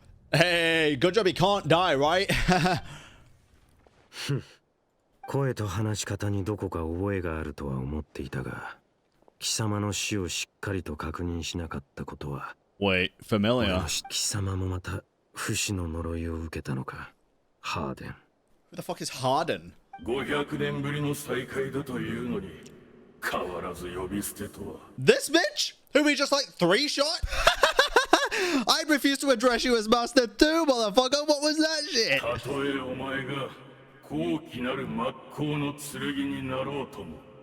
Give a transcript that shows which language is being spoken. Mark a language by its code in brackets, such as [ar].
[en] Hey, good job he can't die, right? [ja] 声と話し方にどこか覚えがあるとは思っていたが、貴様の死をしっかりと確認しなかったことは。 [en] Wait, familiar. [ja] 貴様もまた不死の呪いを受けたのか、ハーデン。 [en] Who the fuck is Harden? [ja] 500年ぶりの再会だというのに変わらず呼び捨てとは。 [en] This bitch? Who we just like 3-shot? I'd refuse to address you as Master too, motherfucker. What was that shit? [ja] たとえお前が高貴なる真っ向の剣になろうとも、